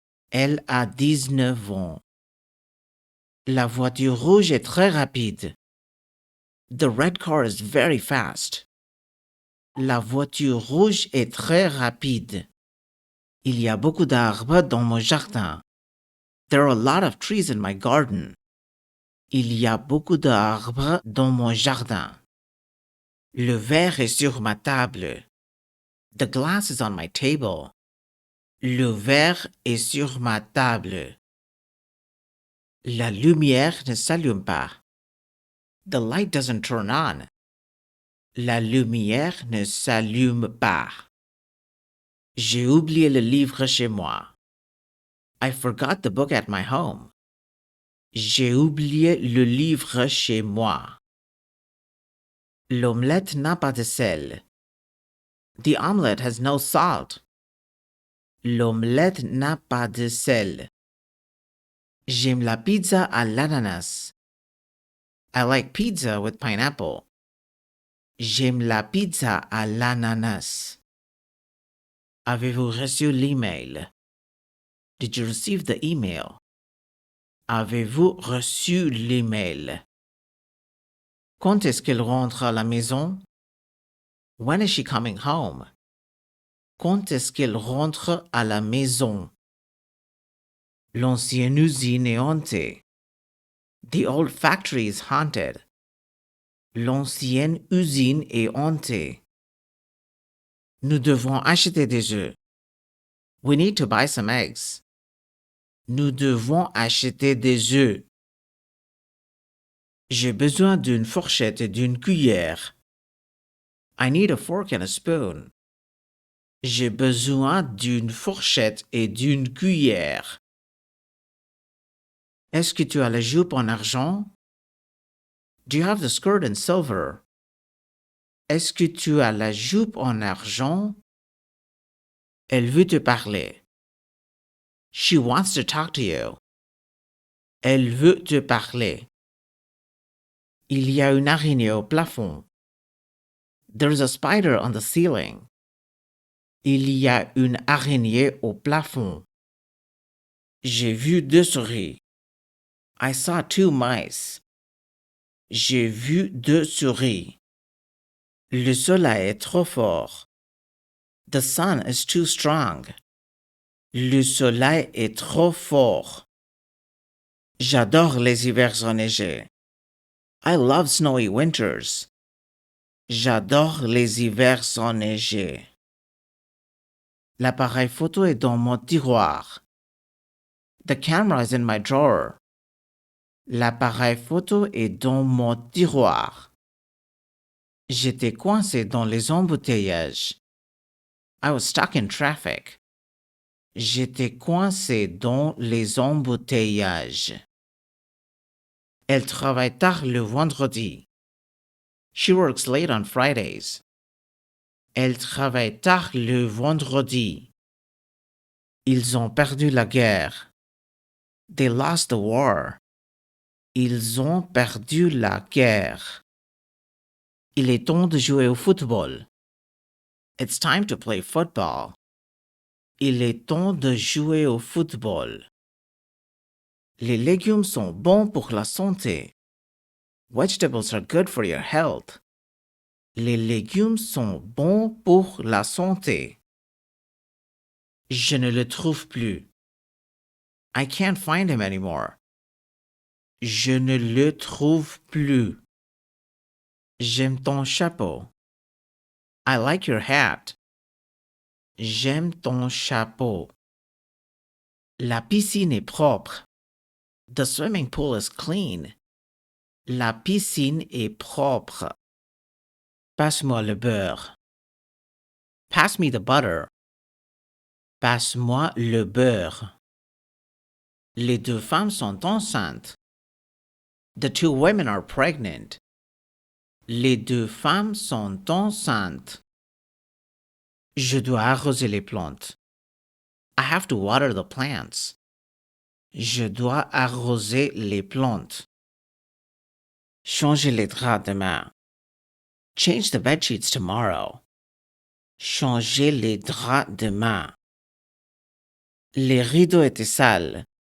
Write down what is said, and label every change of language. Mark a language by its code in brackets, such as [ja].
[fr] Elle a 19 ans. La voiture rouge est très rapide. [en] The red car is very fast. [fr] La voiture rouge est très rapide. Il y a beaucoup d'arbres dans mon jardin. [en] There are a lot of trees in my garden. [fr] Il y a beaucoup d'arbres dans mon jardin. Le verre est sur ma table. [en] The glass is on my table. [fr] Le verre est sur ma table. La lumière ne s'allume pas. [en] The light doesn't turn on. [fr] La lumière ne s'allume pas. J'ai oublié le livre chez moi. [en] I forgot the book at my home. [fr] J'ai oublié le livre chez moi. L'omelette n'a pas de sel. [en] The omelette has no salt. [fr] L'omelette n'a pas de sel. J'aime la pizza à l'ananas. [en] I like pizza with pineapple. [fr] J'aime la pizza à l'ananas. Avez-vous reçu l'email? [en] Did you receive the email? [fr] Avez-vous reçu l'email? Quand est-ce qu'elle rentre à la maison? [en] When is she coming home? [fr] Quand est-ce qu'elle rentre à la maison? L'ancienne usine est hantée. [en] The old factory is haunted. [fr] L'ancienne usine est hantée. Nous devons acheter des œufs. [en] We need to buy some eggs. [fr] Nous devons acheter des œufs. J'ai besoin d'une fourchette et d'une cuillère. [en] I need a fork and a spoon. [fr] J'ai besoin d'une fourchette et d'une cuillère. Est-ce que tu as la jupe en argent? [en] Do you have the skirt in silver? [fr] Est-ce que tu as la jupe en argent? Elle veut te parler. [en] She wants to talk to you. [fr] Elle veut te parler. Il y a une araignée au plafond. [en] There's a spider on the ceiling. [fr] Il y a une araignée au plafond. J'ai vu 2 souris. [en] I saw 2 mice. [fr] J'ai vu 2 souris. Le soleil est trop fort. [en] The sun is too strong. [fr] Le soleil est trop fort. J'adore les hivers enneigés. [en] I love snowy winters. [fr] J'adore les hivers enneigés. L'appareil photo est dans mon tiroir. [en] The camera is in my drawer. [fr] L'appareil photo est dans mon tiroir. J'étais coincé dans les embouteillages. [en] I was stuck in traffic. [fr] J'étais coincé dans les embouteillages. Elle travaille tard le vendredi. [en] She works late on Fridays. [fr] Elle travaille tard le vendredi. Ils ont perdu la guerre. [en] They lost the war. [fr] Ils ont perdu la guerre. Il est temps de jouer au football. [en] It's time to play football. [fr] Il est temps de jouer au football. Les légumes sont bons pour la santé. [en] Vegetables are good for your health. [fr] Les légumes sont bons pour la santé. Je ne le trouve plus. [en] I can't find him anymore. [fr] Je ne le trouve plus. J'aime ton chapeau. [en] I like your hat. [fr] J'aime ton chapeau. La piscine est propre. [en] The swimming pool is clean. [fr] La piscine est propre. Passe-moi le beurre. [en] Pass me the butter. [fr] Passe-moi le beurre. Les 2 femmes sont enceintes. [en] The 2 women are pregnant. [fr] Les 2 femmes sont enceintes. Je dois arroser les plantes. [en] I have to water the plants. [fr] Je dois arroser les plantes. Changer les draps demain. [en] Change the bedsheets tomorrow. [fr] Changer les draps demain. Les rideaux étaient sales.